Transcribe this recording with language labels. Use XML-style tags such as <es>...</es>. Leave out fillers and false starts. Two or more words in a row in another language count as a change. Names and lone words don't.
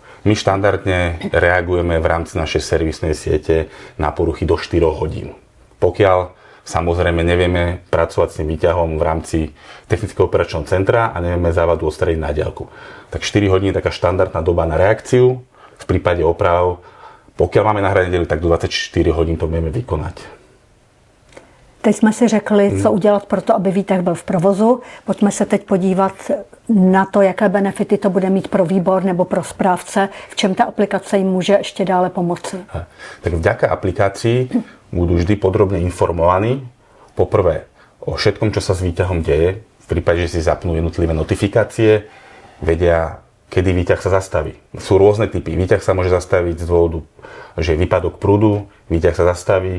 <sk>My štandardne reagujeme v rámci našej servisnej siete na poruchy do 4 hodín. Pokiaľ samozrejme nevieme pracovať s tým výťahom v rámci technického operačného centra a nevieme závadu odstrániť na diaľku, tak 4 hodiny je taká štandardná doba na reakciu. V prípade oprav, pokiaľ máme nahrať nedelu, tak do 24 hodín to vieme vykonať.</sk> <cs>Teď jsme si řekli, co udělat pro to, aby výtah byl v provozu. Pojďme se teď podívat na to, jaké benefity to bude mít pro výbor nebo pro správce, v čem ta aplikace jim může ještě dále pomoci.</cs> <sk>Tak vďaka aplikácii budú vždy podrobne informovaní. Poprvé o všetkom, čo sa s výťahom deje. V prípade, že si zapnú jednotlivé notifikácie, vedia, kedy výťah sa zastaví. Sú rôzne typy. Výťah sa môže zastaviť z dôvodu, že je výpadok prúdu, výťah sa zastaví.</sk>